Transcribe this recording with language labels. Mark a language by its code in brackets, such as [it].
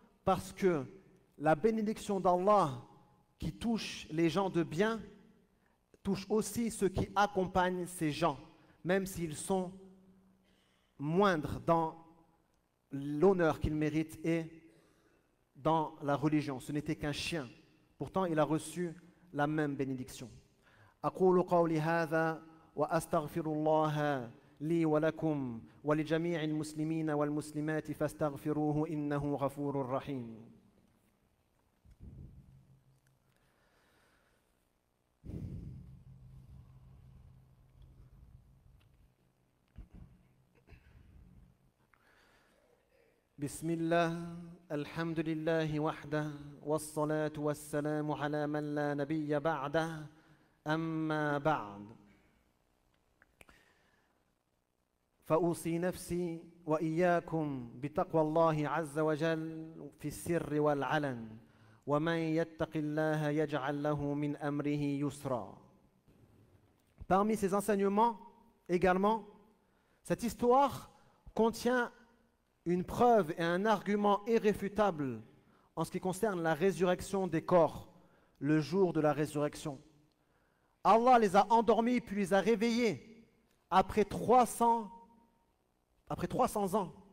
[fr] Parce que la bénédiction d'Allah qui touche les gens de bien touche aussi ceux qui accompagnent ces gens, même s'ils sont moindres dans l'honneur qu'ils méritent et dans la religion. Ce n'était qu'un chien. Pourtant, il a reçu la même bénédiction. [ar] أقول قولي هذا وأستغفر الله لي ولكم ولجميع المسلمين والمسلمات فاستغفروه إنه غفور رحيم. بسم الله الحمد لله وحده والصلاة والسلام على من لا نبي بعده أما بعد فأوصي نفسي وإياكم بتقوى الله عز وجل في السر والعلن ومن يتق الله يجعل له من أمره يسرا. [fr] Parmi ces enseignements également, cette histoire contient une preuve et un argument irréfutable en ce qui concerne la résurrection des corps, le jour de la résurrection. Allah les a endormis puis les a réveillés après 300 ans.